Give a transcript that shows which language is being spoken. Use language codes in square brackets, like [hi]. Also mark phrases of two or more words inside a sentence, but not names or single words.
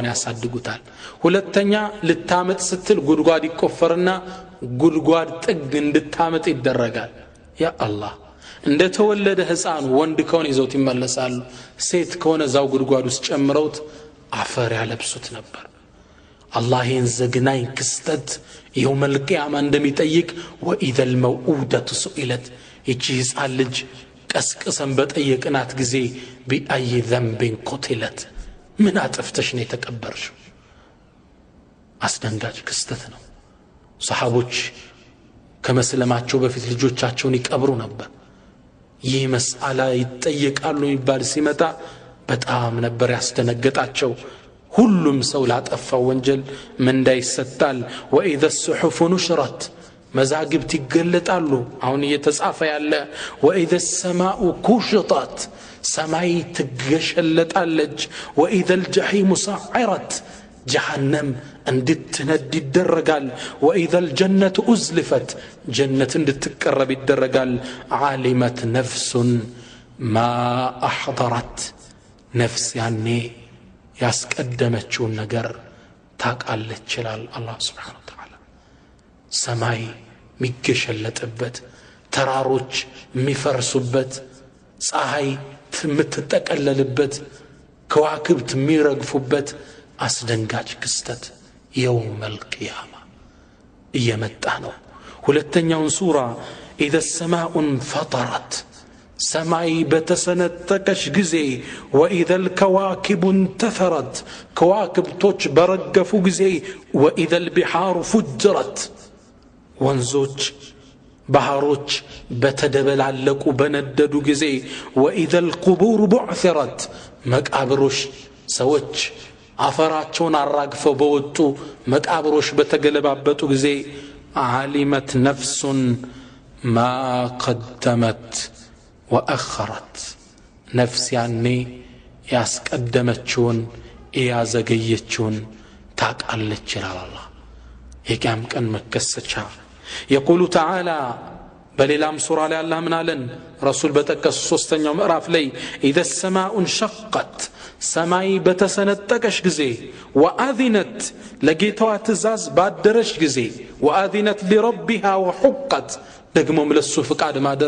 [am] ያሳድጉታል ሁለተኛ ልታመጥ ስትል ጉድጓድ ይቆፈርና ጉድጓድ ጥግ እንድታመጥ ይደረጋል [ar] يا الله [am] እንደተወለደ ህፃን ወንድ ከሆነ ይዘውት ይመለሳሉ ሴት ከሆነ ዛው ጉድጓድ ውስጥ ጨምረውት አፈር ያለብሱት ነበር አላህ ይህን ዘግናኝ ክስተት [ar] يوم القيامة [am] እንደሚጠይቅ [ar] وإذا الموءودة سئلت [am] ይቺ ህፃን ልጅ ቀስቅሰን በጠየቅናት ጊዜ [ar] بأي ذنب قتلت [am] ምን አጥፍተሽ ነው የተቀበርሽው አስደንጋጭ ክስተት ነው ሰሃቦች ከመስለማቸው በፊት ልጆቻቸውን ይቀብሩ ነበር ይህ መስአላ ይጠየቃሉ ይባል ሲመጣ በጣም ነበር ያስደነገጣቸው ሁሉም ሰው ላጠፋው ወንጀል ምንዳ ይሰጣል [ar] وإذا الصحف نشرت [am] መዛግብት ይገለጣሉ አሁን እየተጻፈ ያለ [ar] وإذا السماء كشطت [am] ሰማይ ትገሸለጣለች [ar] وإذا الجحيم سعرت جهنم [am] እንድትነድ ይደረጋል [ar] وإذا الجنة أزلفت جنة [am] እንድትቀረብ ይደረጋል [ar] علمت نفس ما أحضرت نفس ያኔ [am] ያስቀደመችውን ነገር ታቃለች ይላል አላህ [ar] سبحانه وتعالى [am] ሰማይ ሚገሸለጥበት ተራሮች ሚፈርሱበት ፀሐይ የምትጠቀለልበት ከዋክብት የሚረግፉበት አስደንጋጭ ክስተት [ar] يوم القيامة [am] እየመጣ ነው ሁለተኛውን ሱራ [ar] إذا السماء انفطرت [am] ሰማይ በተሰነጠቀች ጊዜ [ar] وإذا الكواكب انتثرت [am] ከዋክብቶች በረገፉ ጊዜ [ar] وإذا البحار فجرت [am] ወንዞች ባህሮች በተደበላለቁ በነደዱ ጊዜ [ar] وإذا القبور بعثرت [am] መቃብሮች ሰዎች አፈራቸውን አራግፈው በወጡ መቃብሮች በተገለባበጡ ጊዜ [ar] علمت نفس ما قدمت وأخرت نفس يعني [am] ያስቀደመችውን ያዘገየችውን ታቃለች ይላል አላህ የቂያም ቀን መከሰቻ [ar] يقول تعالى [am] በሌላም ሱራ ላይ አላህ ምን አለን ረሱል በተቀስ ሶስተኛው ምዕራፍ ላይ [ar] إذا السماء انشقت [am] ሰማይ በተሰነጠቀች ጊዜ وأذنت ለጌታዋ ትእዛዝ ባደረች ጊዜ [ar] وأذنت لربها وحقت [am] ደግሞም ለሱ ፍቃድ ማደር